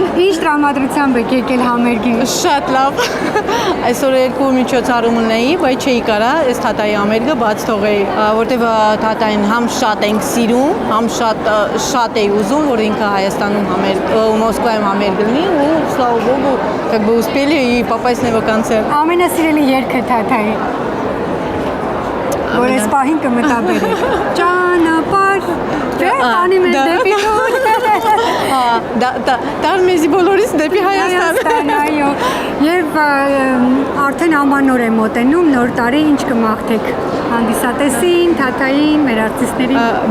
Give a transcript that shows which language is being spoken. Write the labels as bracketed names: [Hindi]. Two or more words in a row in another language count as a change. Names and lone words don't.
[Armenian] Ինչ տրամադրությամբ եք եկել համերգին։ Շատ լավ։ Այսօր երկու միջոցառում ունեի, բայց չէի կարա այս Թաթայի համերգը բաց թողեի, որտեվ Թաթային համ շատ ենք սիրում, համ շատ էի ուզում, որ ինքը Հայաստանում համերգ, Մոսկվայում համերգ լինի ու [Russian] слава богу, как бы успели и попасть на его концерт։ [Armenian] Ամենասիրելի երգը Թաթայի։ Որ այս պահին կմտաբերեք։ Ճանապարհ, չէ՞, տանի մեզ դեպի դուր։ Տար մեզի բոլորից դեպի Հայաստան։ Հայաստան, այո։ Եվ արդեն ամանոր է մոտենում, նոր տարի ինչ կմաղթեք հանդիսատեսին, Թաթային, մեր արտիստներին։